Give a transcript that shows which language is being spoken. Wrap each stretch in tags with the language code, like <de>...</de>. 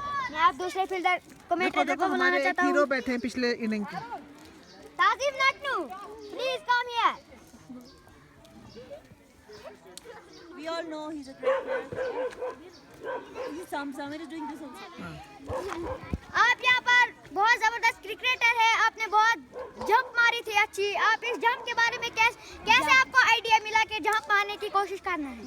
<hi>मैं आप दूसरे फील्डर कमेंटेटर को बुलाना चाहता हूँ। हीरो बैठे हैं पिछले इनिंग के। Tajim नटनू,</hi> <en>Please come here. We all know he's a great player. Samir is doing this also.</en> <hi>आप यहाँ पर बहुत जबरदस्त क्रिकेटर है, आपने बहुत जंप मारी थी अच्छी। आप इस जंप के बारे में कैसे आपको आइडिया मिला कि जंप मारने की कोशिश करना है?</hi>